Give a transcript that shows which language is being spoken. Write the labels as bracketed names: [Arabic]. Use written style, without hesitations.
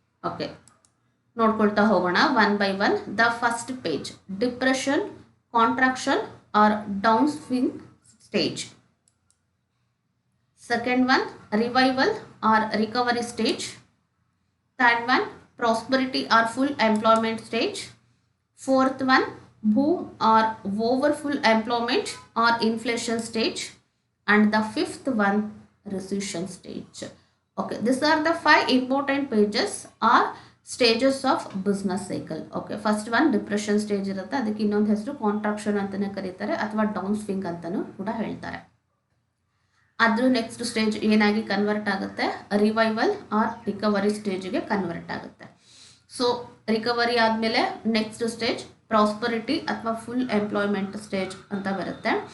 [English] okay, [Kannada] ನೋಡ್ಕೊಳ್ತಾ ಹೋಗೋಣ [English] One by one. The first page, depression, contraction or down swing stage. Second one, revival or recovery stage. Third one, prosperity or full employment stage. Fourth one, boom or over full employment or inflation stage. And the fifth one, recession stage. Okay, these are the 5 important pages or stages of business cycle. [Kannada] Okay, [English] first one depression stage [Kannada] ಇರುತ್ತೆ, ಅದಕ್ಕೆ ಇನ್ನೊಂದು ಹೆಸರು contraction ಅಂತಲೇ ಕರೀತಾರೆ ಅಥವಾ down swing ಅಂತಲೂ ಕೂಡ ಹೇಳ್ತಾರೆ. ಅದ್ರ ನೆಕ್ಸ್ಟ್ ಸ್ಟೇಜ್ ಏನಾಗಿ ಕನ್ವರ್ಟ್ ಆಗುತ್ತೆ, ರಿವೈವಲ್ ಆರ್ ರಿಕವರಿ ಸ್ಟೇಜ್ಗೆ ಕನ್ವರ್ಟ್ ಆಗುತ್ತೆ. ಸೊ ರಿಕವರಿ ಆದಮೇಲೆ ನೆಕ್ಸ್ಟ್ ಸ್ಟೇಜ್ ಪ್ರಾಸ್ಪರಿಟಿ ಅಥವಾ ಫುಲ್ ಎಂಪ್ಲಾಯ್ಮೆಂಟ್ ಸ್ಟೇಜ್ ಅಂತ ಬರುತ್ತೆ.